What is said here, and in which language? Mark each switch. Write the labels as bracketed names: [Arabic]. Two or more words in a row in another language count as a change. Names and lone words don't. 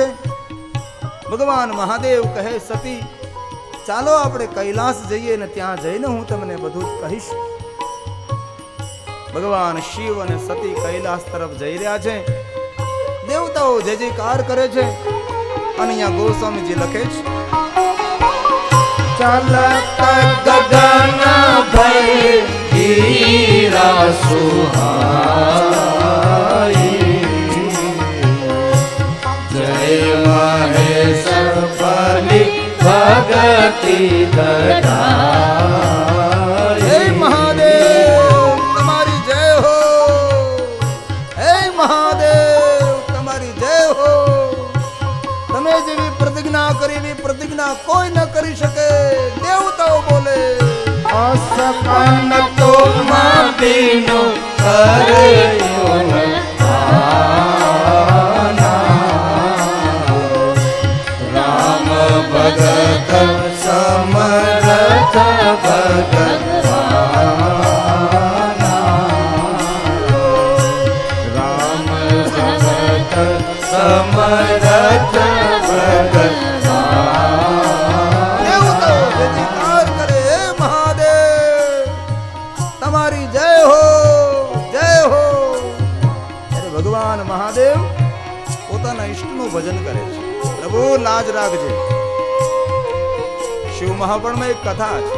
[Gujarati] ભગવાન મહાદેવ કહે સતી ચાલો આપણે કૈલાસ જઈએ ને ત્યાં જઈને હું તમને બધું જ કહીશ. ભગવાન શિવ અને સતી કૈલાસ તરફ જઈ રહ્યા છે. દેવતાઓ જય જયકાર કરે છે. અને અહીંયા ગોસ્વામીજી લખે છે [Awadhi] चलत गगन भय हीरा सुहाई जय महेश बलि भगति ददाई. [Gujarati] હે મહાદેવ તમારી જય હો, હે મહાદેવ તમારી જય હો. તમે જેવી પ્રતિજ્ઞા કરી એવી પ્રતિજ્ઞા કોઈ ન કરી શકે. દેવતાઓ બોલે [Awadhi] असकन तुम बिनु करयो न राम भगत समरथ भगवाना राम भगत समरथ भगवाना. [Gujarati] દેવતાઓ જય જયકાર કરે હે મહાદેવ તમારી જય હો, જય હો. ત્યારે ભગવાન મહાદેવ પોતાના ઈષ્ટનું ભજન કરે છે. પ્રભુ લાજ રાખજે. શિવ મહાપુરાણમાં એક કથા છે.